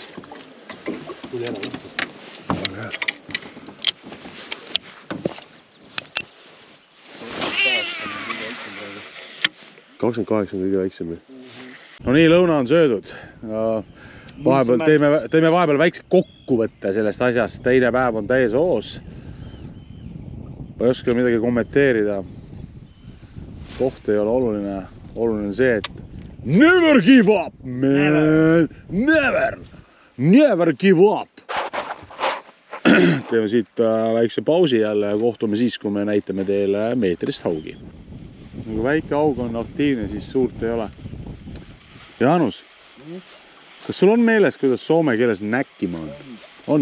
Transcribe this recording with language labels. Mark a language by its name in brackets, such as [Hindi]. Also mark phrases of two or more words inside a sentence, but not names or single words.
[Estonian] Tuli ära võttast. Väga hea. 28 on kõige väiksem. No nii, lõuna on söödud. Teeme vahepeal väikse kokkuvõtte sellest asjast. Teine päev on täies hoos. Ma ei oska midagi kommenteerida. Koht ei ole oluline. Oluline on see, et [English] never give up, man! Never give up! [Estonian] Teeme siit väikse pausi jälle ja kohtume siis, kui me näitame teile meetrist haugi. Kui väike haug on aktiivne, siis suurt ei ole. Jaanus, kas sul on meeles, kuidas soome keeles näkkima on? On?